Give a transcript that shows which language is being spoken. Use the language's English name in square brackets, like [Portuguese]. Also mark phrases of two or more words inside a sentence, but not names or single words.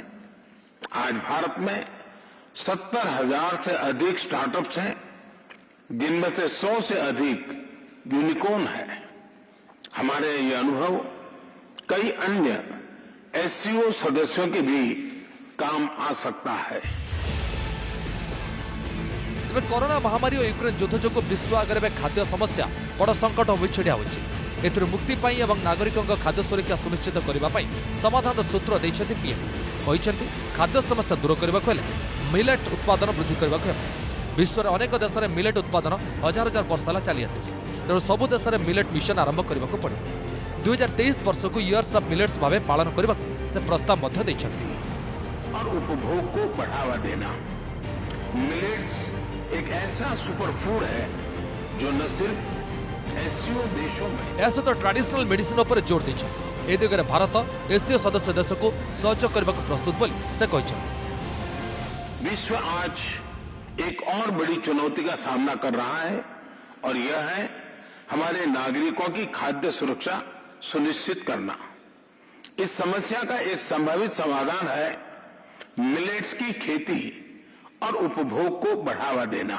[Hindi] आज भारत में 70,000 से अधिक स्टार्टअप्स हैं, जिनमें से 100 से अधिक यूनिकॉर्न है। हमारे ये अनुभव कई अन्य एससीओ सदस्यों के भी काम आ सकता है। [Odia] ତେବେ କରୋନା ମହାମାରୀ ଓ ୟୁକ୍ରେନ ଯୁଦ୍ଧ ଯୋଗୁଁ ବିଶ୍ୱ ଆଗରେ ଖାଦ୍ୟ ସମସ୍ୟା ବଡ଼ ସଙ୍କଟ ହୋଇ ଛିଡ଼ା ହୋଇଛି। ଏଥିରୁ ମୁକ୍ତି ପାଇଁ ଏବଂ ନାଗରିକଙ୍କ ଖାଦ୍ୟ ସୁରକ୍ଷା ସୁନିଶ୍ଚିତ କରିବା ପାଇଁ ସମାଧାନର ସୂତ୍ର ଦେଇଛନ୍ତି ପିଏମ୍। କହିଛନ୍ତି ଖାଦ୍ୟ ସମସ୍ୟା ଦୂର କରିବାକୁ ହେଲେ ମିଲେଟ୍ ଉତ୍ପାଦନ ବୃଦ୍ଧି କରିବାକୁ ହେବ। ବିଶ୍ୱର ଅନେକ ଦେଶରେ ମିଲେଟ୍ ଉତ୍ପାଦନ ହଜାର ହଜାର ବର୍ଷ ହେଲା ଚାଲି ଆସିଛି। ତେଣୁ ସବୁ ଦେଶରେ ମିଲେଟ୍ ମିଶନ ଆରମ୍ଭ କରିବାକୁ ପଡ଼ିବ। 2023 ବର୍ଷକୁ [English] Years of Millets [Odia] ଭାବେ ପାଳନ କରିବାକୁ ସେ ପ୍ରସ୍ତାବ ମଧ୍ୟ ଦେଇଛନ୍ତି। [Hindi] और उपभोग को बढ़ावा देना। मिलेट्स एक ऐसा [English] super food [Hindi] है जो न सिर्फ एससीओ देशों में [Odia] ଏହା ସହିତ [English] traditional medicine [Odia] ଉପରେ ଜୋର ଦେଇଛନ୍ତି। ଏ ଦିଗରେ ଭାରତ ଏସସିଓ ସଦସ୍ୟ ଦେଶକୁ ସହଯୋଗ କରିବାକୁ ପ୍ରସ୍ତୁତ ବୋଲି ସେ କହିଛନ୍ତି। [Hindi] विश्व आज एक और बड़ी चुनौती का सामना कर रहा है, और यह है हमारे नागरिकों की खाद्य सुरक्षा सुनिश्चित करना। इस समस्या का एक संभावित समाधान है मिलेट्स की खेती और उपभोग को बढ़ावा देना।